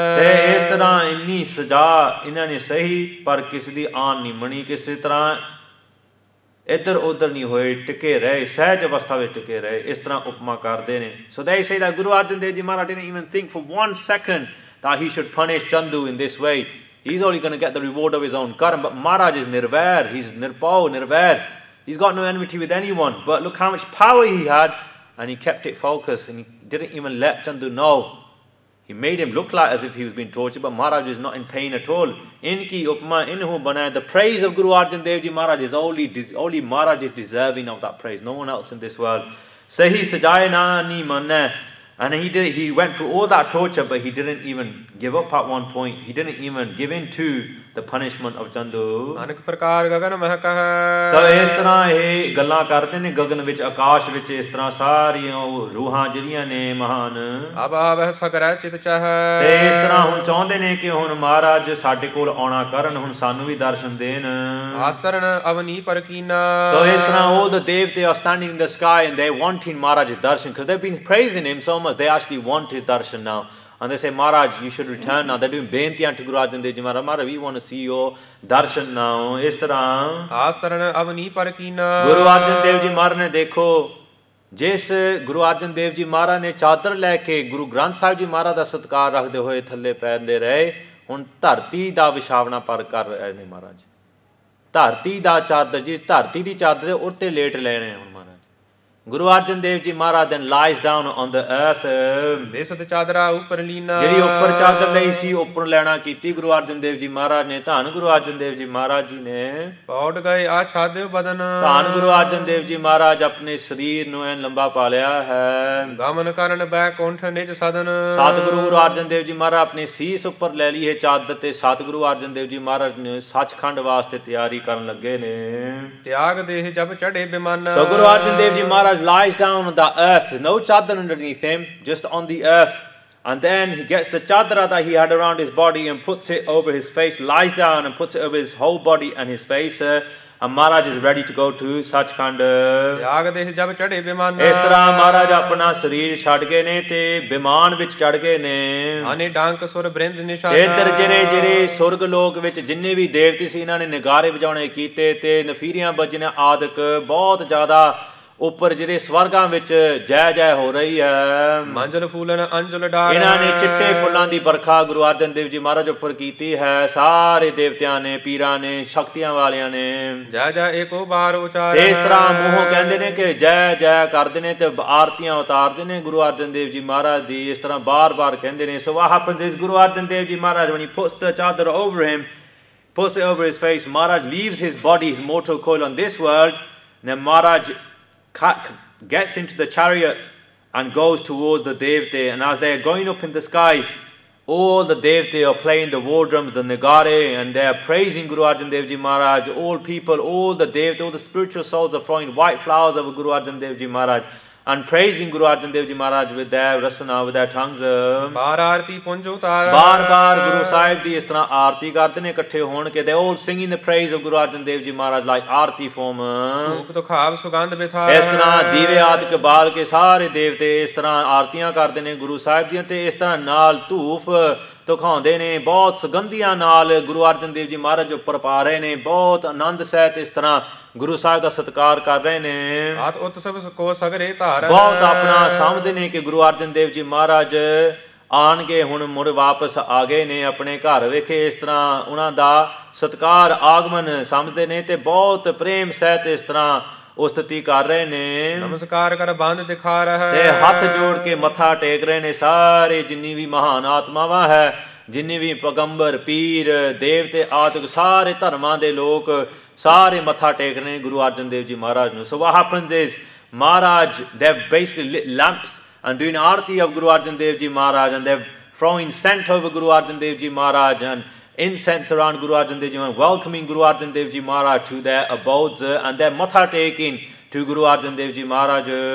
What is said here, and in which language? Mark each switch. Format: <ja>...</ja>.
<pa>ਤੇ ਇਸ ਤਰ੍ਹਾਂ ਇੰਨੀ ਸਜ਼ਾ ਇਹਨਾਂ ਨੇ ਸਹੀ, ਪਰ ਕਿਸੇ ਦੀ ਆਨ ਨਹੀਂ ਮਣੀ, ਕਿਸੇ ਤਰ੍ਹਾਂ ਇੱਧਰ ਉੱਧਰ ਨਹੀਂ ਹੋਏ, ਟਿਕੇ ਰਹੇ, ਸਹਿਜ ਅਵਸਥਾ ਵਿੱਚ ਟਿਕੇ ਰਹੇ, ਇਸ ਤਰ੍ਹਾਂ ਉਪਮਾ ਕਰਦੇ ਨੇ।</pa> <en>So they say that Guru Arjan Dev Ji Maharaj didn't even think for 1 second that he should punish Chandu in this way. He's only going to get the reward of his own karma. But Maharaj is nirvair, he's nirpao, nirvair. He's got no enmity with anyone. But look how much power he had, and he kept it focused, and he didn't even let Chandu know. He made him look like as if he was being tortured, but Maharaj is not in pain at all.</en> <pa>Inki upma inhu bana.</pa> <en>The praise of Guru Arjan Dev Ji Maharaj is only Maharaj is deserving of that praise. No one else in this world.</en> <pa>Sahi sajaye na ni manna.</pa> <en>And he went through all that torture, but he didn't even give up at one point. He didn't even give in to the punishment of Chandu.</en> <pa>ਅਨੇਕ ਪ੍ਰਕਾਰ ਗਗਨ ਮਹਿ ਕਹੈ। ਸੋ ਇਸ ਤਰ੍ਹਾਂ ਇਹ ਗੱਲਾਂ ਕਰਦੇ ਨੇ ਗਗਨ ਵਿੱਚ, ਆਕਾਸ਼ ਵਿੱਚ, ਇਸ ਤਰ੍ਹਾਂ ਸਾਰੀਆਂ ਰੂਹਾਂ ਜਿਹੜੀਆਂ ਨੇ ਮਹਾਨ, ਅਬ ਆਵਹਿ ਸਗਰੈ ਚਿਤ ਚਾਹੈ। ਤੇ ਇਸ ਤਰ੍ਹਾਂ ਹੁਣ ਚਾਹੁੰਦੇ ਨੇ ਕਿ ਹੁਣ ਮਹਾਰਾਜ ਸਾਡੇ ਕੋਲ ਆਉਣਾ ਕਰਨ, ਹੁਣ ਸਾਨੂੰ ਵੀ ਦਰਸ਼ਨ ਦੇਣ। ਆਸਤਰਨ ਅਵਨੀ ਪਰਕੀਨਾ।</pa> <en>So</en> <pa>ਇਸ ਤਰ੍ਹਾਂ</pa> <en>all the devte are standing in the sky and they wanting Maharaj's darshan because they've been praising him so much, they actually want his darshan now. And they say, Maharaj, you should return now. They're doing beintiyan to Guru Arjan Dev Ji Maharaj. Maharaj, we want to see your darshan now.</en> <pa>ਇਸ ਤਰ੍ਹਾਂ ਆਸਤਰਨ ਅਵਨੀ ਪਰਕੀਨਾ। ਗੁਰੂ ਅਰਜਨ ਦੇਵ ਜੀ ਮਹਾਰਾਜ ਨੇ ਦੇਖੋ, ਜਿਸ ਗੁਰੂ ਅਰਜਨ ਦੇਵ ਜੀ ਮਹਾਰਾਜ ਨੇ ਚਾਦਰ ਲੈ ਕੇ ਗੁਰੂ ਗ੍ਰੰਥ ਸਾਹਿਬ ਜੀ ਮਹਾਰਾਜ ਦਾ ਸਤਿਕਾਰ ਰੱਖਦੇ ਹੋਏ ਥੱਲੇ ਪੈਂਦੇ ਰਹੇ, ਹੁਣ ਧਰਤੀ ਦਾ ਵਿਛਾਵਣਾ ਪਰ ਕਰ ਰਹੇ ਨੇ ਮਹਾਰਾਜ। ਧਰਤੀ ਦਾ ਚਾਦਰ, ਜੀ ਧਰਤੀ ਦੀ ਚਾਦਰ ਉੱਤੇ ਲੇਟ ਲੈਣੇ ਹੁਣ ਮਹਾਰਾਜ।</pa> <en>Guru Arjan Dev Ji Maharaj then lies down on the earth.</en> <pa>ਬੇਸਤ ਚਾਦਰਾ ਉੱਪਰ ਲੀਨਾ। ਜਿਹੜੀ ਉੱਪਰ ਚਾਦਰ ਲਈ ਸੀ, ਉੱਪਰ ਲੈਣਾ ਕੀਤੀ ਗੁਰੂ ਅਰਜਨ ਦੇਵ ਜੀ ਮਹਾਰਾਜ ਨੇ। ਧੰਨ ਗੁਰੂ ਅਰਜਨ ਦੇਵ ਜੀ ਮਹਾਰਾਜ ਜੀ ਨੇ ਪੌੜ ਗਏ ਆਛਾਦਿਓ ਬਦਨ। ਧੰਨ ਗੁਰੂ ਅਰਜਨ ਦੇਵ ਜੀ ਮਹਾਰਾਜ ਆਪਣੇ ਸਰੀਰ ਨੂੰ ਐਨ ਲੰਬਾ ਪਾ ਲਿਆ ਹੈ। ਗਮਨ ਕਰਨ ਬੈਕੁੰਠ ਨਿਜ ਸਦਨ। ਸਤਿਗੁਰੂ ਗੁਰੂ ਅਰਜਨ ਦੇਵ ਜੀ ਮਹਾਰਾਜ ਆਪਣੇ ਸੀਸ ਉੱਪਰ ਲੈ ਲਈ ਹੈ ਚਾਦਰ, ਤੇ ਸਤਿਗੁਰੂ ਅਰਜਨ ਦੇਵ ਜੀ ਮਹਾਰਾਜ ਨੇ ਸੱਚਖੰਡ ਵਾਸਤੇ ਤਿਆਰੀ ਕਰਨ ਲੱਗੇ ਨੇ। ਤਿਆਗ ਦੇਹ ਜਬ ਚੜੇ ਬਿਮਾਨ।</pa> <en>So Guru Arjan Dev Ji Maharaj lies down on the earth, no chadar underneath him, just on the earth, and then he gets the chadra that he had around his body and puts it over his face, lies down and puts it over his whole body and his face, and Maharaj is ready to go to Sachkhand.</en> <pa>ਤਿਆਗ ਦੇਹ ਜਬ ਚੜੇ ਬਿਮਾਨ। ਇਸ ਤਰ੍ਹਾਂ ਮਹਾਰਾਜ ਆਪਣਾ ਸਰੀਰ ਛੱਡ ਗਏ ਨੇ ਤੇ ਵਿਮਾਨ ਵਿੱਚ ਚੜ ਗਏ ਨੇ। ਆਨੇ ਡਾਂਕ ਸੁਰ ਬ੍ਰਿੰਦ ਨਿਸ਼ਾਨਾ। ਇੱਧਰ ਜਿਹੜੇ ਸੁਰਗ ਲੋਕ ਵਿੱਚ ਜਿੰਨੇ ਵੀ ਦੇਵਤੇ ਸੀ, ਇਹਨਾਂ ਨੇ ਨਗਾਰੇ ਵਜਾਉਣੇ ਕੀਤੇ ਤੇ ਨਫੀਰੀਆਂ ਵੱਜਣੇ ਆਦਿਕ ਬਹੁਤ ਜ਼ਿਆਦਾ ਉੱਪਰ ਜਿਹੜੇ ਸਵਰਗਾਂ ਵਿੱਚ ਜੈ ਜੈ ਹੋ ਰਹੀ ਹੈ। ਮੰਜਲ ਫੂਲਨ ਅੰਜਲ ਡਾਰ, ਇਹਨਾਂ ਨੇ ਚਿੱਟੇ ਫੁੱਲਾਂ ਦੀ ਵਰਖਾ ਗੁਰੂ ਅਰਜਨ ਦੇਵ ਜੀ ਮਹਾਰਾਜ ਉੱਪਰ ਕੀਤੀ ਹੈ। ਸਾਰੇ ਦੇਵਤਿਆਂ ਨੇ, ਪੀਰਾਂ ਨੇ, ਸ਼ਕਤੀਆਂ ਵਾਲਿਆਂ ਨੇ ਜੈ ਜੈ ਏਕੋ ਬਾਰ ਉਚਾਰ। ਇਸ ਤਰ੍ਹਾਂ ਮੂੰਹੋਂ ਕਹਿੰਦੇ ਨੇ ਕਿ ਜੈ ਜੈ ਕਰਦੇ ਨੇ ਤੇ ਆਰਤੀਆਂ ਉਤਾਰਦੇ ਨੇ ਗੁਰੂ ਅਰਜਨ ਦੇਵ ਜੀ ਮਹਾਰਾਜ ਦੀ, ਇਸ ਤਰ੍ਹਾਂ ਬਾਰ-ਬਾਰ ਕਹਿੰਦੇ ਨੇ।</pa> <en>So what happens is Guru Arjan Dev Ji Maharaj, when he puts the chadar over him, puts it over his face, Maharaj leaves his body, his mortal coil on this world, and then Maharaj gets into the chariot and goes towards the Devte, and as they are going up in the sky, all the Devte are playing the war drums, the Nagare, and they are praising Guru Arjan Dev Ji Maharaj. All people, all the Devte, all the spiritual souls are throwing white flowers over Guru Arjan Dev Ji Maharaj and praising Guru Arjan Dev Ji Maharaj with their rasana, with their tongues.</en> <pa>ਬਾਰ ਆਰਤੀ ਪੁੰਜ ਉਤਾਰ, ਬਾਰ-ਬਾਰ ਗੁਰੂ ਸਾਹਿਬ ਦੀ ਇਸ ਤਰ੍ਹਾਂ ਆਰਤੀ ਕਰਦੇ ਨੇ ਇਕੱਠੇ ਹੋਣ ਕੇ।</pa> <en>They all singing the praise of Guru Arjan Dev Ji Maharaj like aarti form.</en> <pa>ਧੂਪ ਤੁਖਾਵ ਸੁਗੰਧ ਬਿਥਾਰ, ਇਸ ਤਰ੍ਹਾਂ ਦੀਵੇ ਆਦਿਕ ਬਾਲ ਕੇ ਸਾਰੇ ਦੇਵਤੇ ਇਸ ਤਰ੍ਹਾਂ ਆਰਤੀਆਂ ਕਰਦੇ ਨੇ ਗੁਰੂ ਸਾਹਿਬ ਦੀਆਂ, ਤੇ ਇਸ ਤਰ੍ਹਾਂ ਨਾਲ ਧੂਪ ਦਿਖਾਉਂਦੇ ਨੇ, ਬਹੁਤ ਸੁਗੰਧੀਆਂ ਨਾਲ ਗੁਰੂ ਅਰਜਨ ਦੇਵ ਜੀ ਮਹਾਰਾਜ ਉੱਪਰ ਪਾ ਰਹੇ ਨੇ। ਬਹੁਤ ਆਨੰਦ ਸਹਿਤ ਇਸ ਤਰ੍ਹਾਂ ਗੁਰੂ ਸਾਹਿਬ ਦਾ ਸਤਿਕਾਰ ਕਰ ਰਹੇ ਨੇ। ਆਤ ਉਤਸਵ ਕੋ ਸਗਰੇ ਧਾਰ, ਬਹੁਤ ਆਪਣਾ ਸਮਝਦੇ ਨੇ ਕਿ ਗੁਰੂ ਅਰਜਨ ਦੇਵ ਜੀ ਮਹਾਰਾਜ ਆਣਗੇ, ਹੁਣ ਮੁੜ ਵਾਪਸ ਆ ਗਏ ਨੇ ਆਪਣੇ ਘਰ। ਵੇਖੇ ਇਸ ਤਰ੍ਹਾਂ ਉਹਨਾਂ ਦਾ ਸਤਿਕਾਰ ਆਗਮਨ ਸਮਝਦੇ ਨੇ ਤੇ ਬਹੁਤ ਪ੍ਰੇਮ ਸਹਿਤ ਇਸ ਤਰ੍ਹਾਂ ਉਸਤਤੀ ਕਰ ਰਹੇ ਨੇ। ਨਮਸਕਾਰ ਕਰ ਬੰਦ ਦਿਖਾ ਰਿਹਾ ਤੇ ਹੱਥ ਜੋੜ ਕੇ ਮੱਥਾ ਟੇਕ ਰਹੇ ਨੇ ਸਾਰੇ ਜਿੰਨੀ ਵੀ ਮਹਾਨ ਆਤਮਾਵਾਂ ਹੈ, ਜਿੰਨੇ ਵੀ ਪੈਗੰਬਰ, ਪੀਰ, ਦੇਵਤੇ ਆਦਿਕ ਸਾਰੇ ਧਰਮਾਂ ਦੇ ਲੋਕ ਸਾਰੇ ਮੱਥਾ ਟੇਕ ਰਹੇ ਨੇ ਗੁਰੂ ਅਰਜਨ ਦੇਵ ਜੀ ਮਹਾਰਾਜ ਨੂੰ।</pa> <en>So what happens is Maharaj, they've basically lit lamps and doing aarti of Guru Arjan Dev Ji Maharaj, and they're throwing scent over Guru Arjan Dev Ji Maharaj and incense around Guru Arjan Dev Ji Maharaj, welcoming Guru Arjan Dev Ji Maharaj to their abodes, and they're matha taking to Guru Arjan Dev Ji Maharaj.</en>